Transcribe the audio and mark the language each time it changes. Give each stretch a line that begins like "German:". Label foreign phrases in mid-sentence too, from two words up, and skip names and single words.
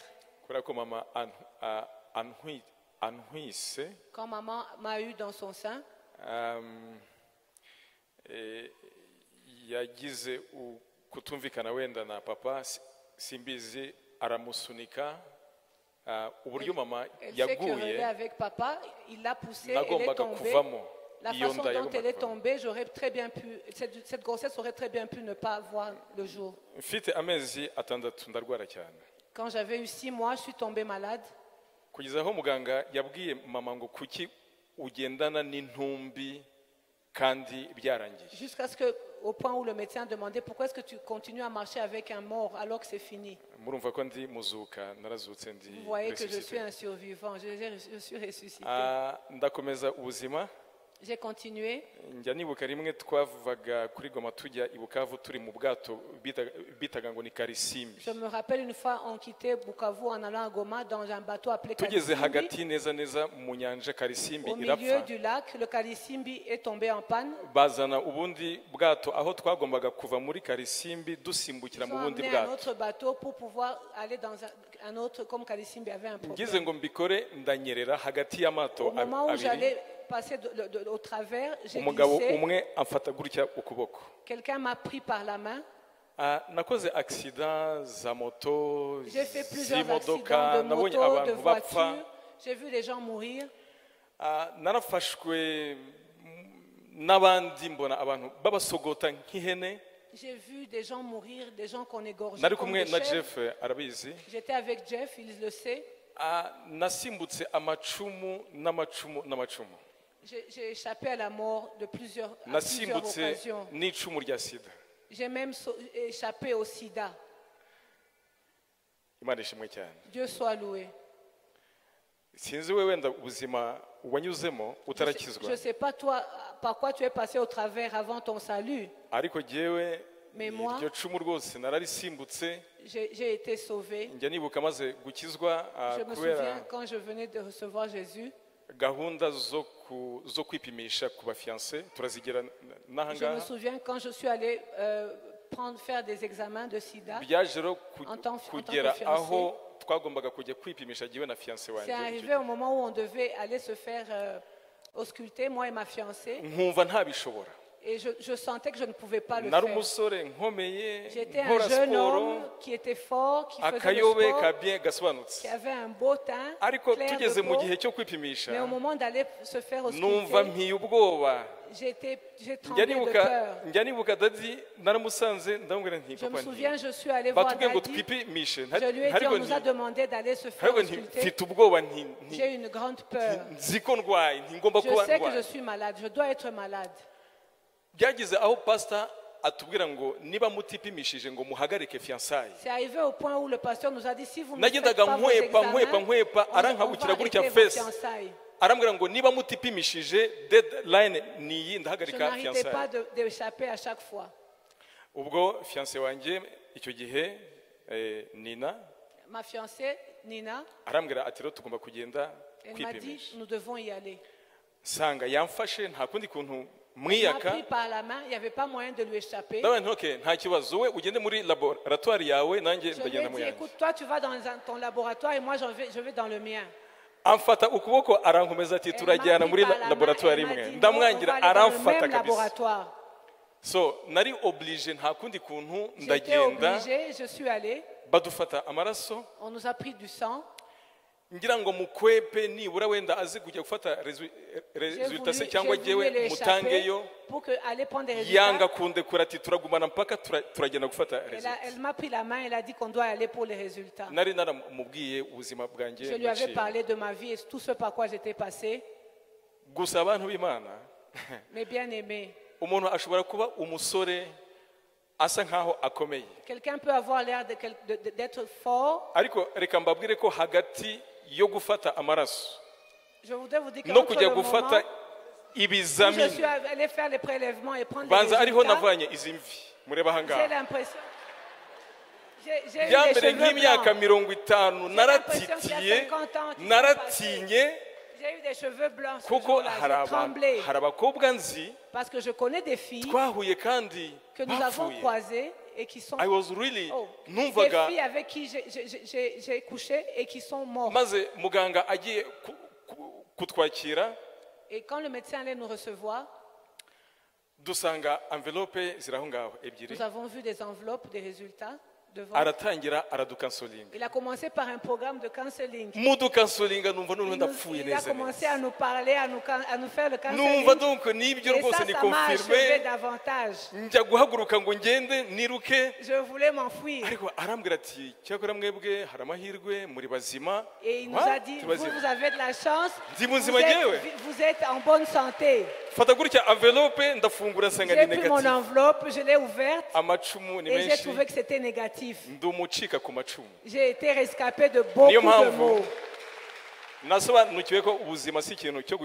Kinyarwanda: kubera ko mama antwise
French: Quand maman m'a eu dans son sein,
Kinyarwanda: yagize kutumvikana wenda na papa simbizi aramusunika uburyo mama
French: elle s'est querellée
Kinyarwanda: yaguye
French: avec papa, il l'a poussée, elle est
Kinyarwanda: nagombaga
French: tombée.
Kinyarwanda: kuvamo
French: La
Kinyarwanda: iyo
French: façon
Kinyarwanda: nda
French: dont elle est
Kinyarwanda: yagombaga kuvamo.
French: tombée, j'aurais très bien pu, cette grossesse aurait très bien pu ne pas voir le jour.
Kinyarwanda: mfite amezi atandatu ndarwara cyane
French: Quand j'avais eu 6 mois, je suis tombée malade.
Kinyarwanda: kugeza aho muganga yabwiye mama ngo kuki ugendana n'intumbi kandi byarangiye
French: Jusqu'à ce que, au point où le médecin demandait pourquoi est-ce que tu continues à marcher avec un mort alors que c'est fini.
Kinyarwanda: murumva ko ndi muzuka narazutse ndi
French: Vous voyez que je suis resuscité. un survivant, je suis ressuscité.
Kinyarwanda: ndakomeza ubuzima
French: J'ai continué.
Kinyarwanda: njya nibuka rimwe twavaga kuri Goma tujya i Bukavu turi mu bwato bitaga ngo ni Karisimbi
French: Je me rappelle une fois, on quittait Bukavu en allant à Goma dans un bateau appelé
Kinyarwanda: tugeze
French: Kalisimbi.
Kinyarwanda: hagati neza neza mu nyanja Karisimbi
French: Au milieu
Kinyarwanda: irapfa
French: du lac, le Kalisimbi est tombé en panne.
Kinyarwanda: bazana ubundi bwato aho twagombaga kuva muri Karisimbi dusimbukira
French: Ils
Kinyarwanda: mu
French: ont
Kinyarwanda: bundi
French: amené un
Kinyarwanda: bwato
French: autre bateau pour pouvoir aller dans un autre, comme Kalisimbi avait un
Kinyarwanda: ngize
French: problème.
Kinyarwanda: ngo mbikore ndanyerera hagati y'amato
French: Au moment où
Kinyarwanda: abiri
French: j'allais passer au travers, j'ai
Kinyarwanda: umugabo
French: glissé.
Kinyarwanda: umwe amfata gutya ukuboko
French: Quelqu'un m'a pris par la main.
Kinyarwanda: nakoze accident za moto
French: J'ai fait plusieurs
Kinyarwanda: z'imodoka
French: accidents de
Kinyarwanda: nabonye
French: moto, de
Kinyarwanda: abantu bapfa
French: voiture. J'ai vu les gens mourir.
Kinyarwanda: narafashwe n'abandi mbona abantu babasogota nk'ihene
French: J'ai vu des gens mourir, des gens qu'on égorgeait
Kinyarwanda: nari
French: comme
Kinyarwanda: kumwe
French: des
Kinyarwanda: na
French: chèvres.
Kinyarwanda: Jeff arabizi
French: J'étais avec Jeff, il le sait.
Kinyarwanda: nasimbutse amacumu n'amacumu
French: J'ai échappé à la mort à plusieurs
Kinyarwanda: nasimbutse
French: occasions.
Kinyarwanda: n'icumu rya sida
French: J'ai même échappé au sida.
Kinyarwanda: imana ishimwe cyane
French: Dieu soit loué.
Kinyarwanda: sinzi we wenda ubuzima wanyuzemo
French: Je
Kinyarwanda: utarakizwa
French: ne sais pas toi par quoi tu es passé au travers avant ton salut.
Kinyarwanda: ariko jyewe
French: Mais moi,
Kinyarwanda: iryo cumu rwose nararisimbutse
French: j'ai été sauvé.
Kinyarwanda: njya nibuka maze gukizwa
French: Je me
Kinyarwanda: kubera
French: souviens quand je venais de recevoir Jésus,
Kinyarwanda: gahunda zo kwipimisha ku bafiyanse turazigera n'aha
French: je me
Kinyarwanda: ngaha
French: souviens quand je suis allé faire des examens de sida.
Kinyarwanda: byaje rero
French: En tant que
Kinyarwanda: kugera
French: fiancé.
Kinyarwanda: aho twagombaga kujya kwipimisha jyewe na fiyanse
French: C'est
Kinyarwanda: wanjye
French: arrivé au moment où on devait aller se faire ausculter, moi et ma fiancée.
Kinyarwanda: nkumva ntabishobora
French: Et je sentais que je ne pouvais pas le
Kinyarwanda: nari
French: faire.
Kinyarwanda: umusore nkomeye
French: J'étais un
Kinyarwanda: nkora
French: jeune
Kinyarwanda: siporo
French: homme qui était fort, qui faisait le
Kinyarwanda: akayobe
French: sport,
Kinyarwanda: ka bien gasobanutse
French: qui avait un beau teint,
Kinyarwanda: ariko
French: clair de
Kinyarwanda: tugeze mu
French: peau.
Kinyarwanda: gihe cyo kwipimisha
French: Mais au moment d'aller se faire
Kinyarwanda: numva
French: ausculter,
Kinyarwanda: mpiye ubwoba
French: j'ai
Kinyarwanda: njya
French: tremblé de peur.
Kinyarwanda: nibuka dadi naramusanze ndamubwira nti
French: Je me
Kinyarwanda: papa
French: souviens, je suis allé voir
Kinyarwanda: batubwiye ngo
French: Daddy.
Kinyarwanda: twipimishe
French: Je lui ai dit, on nous a demandé d'aller se faire
Kinyarwanda: ariko nti
French: ausculter.
Kinyarwanda: mfite ubwoba
French: J'ai une grande peur.
Kinyarwanda: nzi ko ndwaye ngomba
French: Je
Kinyarwanda: kuba
French: sais que je
Kinyarwanda: ndwaye
French: suis malade, je dois être malade.
Kinyarwanda: byageze aho pastor atubwira ngo niba mutipimishije ngo muhagarike fiançailles
French: C'est arrivé au point où le pasteur nous a dit, si vous ne faites
Kinyarwanda: nagendaga
French: pas vos examens,
Kinyarwanda: nkwepa
French: on va
Kinyarwanda: arankabukira gutya
French: arrêter vos
Kinyarwanda: fesi
French: fiançailles.
Kinyarwanda: arambwira ngo niba mutipimishije deadline niyi
French: Je
Kinyarwanda: ndahagarika
French: n'arrêtais pas
Kinyarwanda: fiançailles
French: d'échapper à chaque fois.
Kinyarwanda: ubwo fiancé wanjye icyo gihe nina
French: Ma fiancée, Nina,
Kinyarwanda: arambwira ati rero tugomba kugenda
French: elle m'a dit,
Kinyarwanda: kwipimisha
French: nous devons y aller.
Kinyarwanda: nsanga yamfashe nta kundi kuntu
French: Elle m'a
Kinyarwanda: mwiyaka
French: pris par la main, il n'y avait pas moyen de lui échapper.
Kinyarwanda: ndabaye nti okay nta kibazo wowe ugende muri laboratoire yawe nanjye
French: Je lui ai
Kinyarwanda: ndagenda mu
French: dit,
Kinyarwanda: yanjye
French: écoute, toi tu vas dans ton laboratoire et moi je vais dans le mien.
Kinyarwanda: amfata ukuboko arankomeza ati
French: Elle m'a
Kinyarwanda: turajyana
French: pris
Kinyarwanda: muri
French: par la main,
Kinyarwanda: laboratoire
French: elle m'a
Kinyarwanda: imwe
French: dit, non,
Kinyarwanda: ndamwangira
French: on va aller dans le
Kinyarwanda: aramfata
French: même
Kinyarwanda: kabisa
French: laboratoire.
Kinyarwanda: so nari oblige nta kundi kuntu
French: J'étais
Kinyarwanda: ndagenda
French: obligée, je suis allée,
Kinyarwanda: badufata amaraso
French: on nous a pris du sang.
Kinyarwanda: ngira ngo mukwepe nibura wenda azi kujya gufata
French: J'ai
Kinyarwanda: resultat se
French: voulu,
Kinyarwanda: cyangwa
French: j'ai voulu
Kinyarwanda: jyewe
French: l'échapper
Kinyarwanda: mutangeyo
French: pour aller prendre des
Kinyarwanda: yanga
French: résultats.
Kinyarwanda: kundekura ati turagumana mpaka turagenda gufata resultat
French: Elle m'a pris la main, elle a dit qu'on doit aller pour les résultats.
Kinyarwanda: nari naramubwiye ubuzima bwanjye
French: Je lui avais
Kinyarwanda: naciye.
French: parlé de ma vie et tout ce par quoi j'étais passée.
Kinyarwanda: gusa abantu b'imana
French: Mais bien aimé,
Kinyarwanda: umuntu ashobora kuba umusore asa nkaho akomeye
French: quelqu'un peut avoir l'air d'être fort.
Kinyarwanda: ariko reka mbabwire ko hagati yo gufata amaraso
French: Je voudrais vous dire que
Kinyarwanda: no
French: entre
Kinyarwanda: kujya
French: le moment
Kinyarwanda: gufata
French: où je
Kinyarwanda: ibizamini
French: suis allée faire les prélèvements et prendre les
Kinyarwanda: banza ariho
French: résultats,
Kinyarwanda: navanye izi mvi mureba
French: j'ai
Kinyarwanda: ahangaha
French: l'impression... J'ai eu
Kinyarwanda: bya
French: les
Kinyarwanda: mbere
French: cheveux
Kinyarwanda: nk'imyaka
French: blancs.
Kinyarwanda: 50 naratitiye naratinye
French: J'ai eu des cheveux blancs ce
Kinyarwanda: kuko
French: jour-là, j'ai tremblé.
Kinyarwanda: hari abakobwa nzi
French: Parce que je connais des filles
Kinyarwanda: twahuye kandi
French: que nous avons
Kinyarwanda: bapfuye
French: croisées et qui sont...
English: I was really
French: Oh, des
Kinyarwanda: numvaga
French: filles avec qui j'ai couché et qui sont mortes.
Kinyarwanda: maze muganga agiye kutwakira
French: Et quand le médecin allait nous recevoir,
Kinyarwanda: dusanga envelope ziri aho ngaho ebyiri
French: nous avons vu des enveloppes, des résultats devant.
Kinyarwanda: aratangira aradukansolinga
French: Il a commencé par un programme de counseling.
Kinyarwanda: mudukansolinga numva noneho ndapfuye
French: Il a
Kinyarwanda: neza
French: commencé
Kinyarwanda: neza
French: à nous parler, à nous faire le
Kinyarwanda: numva
French: counseling.
Kinyarwanda: donc nibyo
French: Et
Kinyarwanda: rwose
French: ça
Kinyarwanda: ni
French: m'a achevé
Kinyarwanda: confirme
French: davantage.
Kinyarwanda: njya guhaguruka ngo ngende niruke
French: Je voulais m'enfuir.
Kinyarwanda: ariko arambwira ati cyakora mwebwe hari amahirwe muri bazima
French: Et il nous
Kinyarwanda: What?
French: a dit,
Kinyarwanda: Turi
French: vous,
Kinyarwanda: bazima.
French: vous avez de la chance,
Kinyarwanda: Ndi
French: vous
Kinyarwanda: muzima njyewe
French: êtes, vous êtes en bonne santé.
Kinyarwanda: fata gutya envelope ndafungura nsanga
French: J'ai
Kinyarwanda: ni
French: pris mon
Kinyarwanda: negative
French: enveloppe, je l'ai ouverte
Kinyarwanda: amacumu ni
French: et j'ai
Kinyarwanda: menshi
French: trouvé que c'était négatif.
Kinyarwanda: ndi umucika ku macumu
French: J'ai été rescapé de beaucoup
Kinyarwanda: Niyo
French: de
Kinyarwanda: mpamvu
French: maux.
Kinyarwanda: nasobanukiwe ko ubuzima si ikintu cyo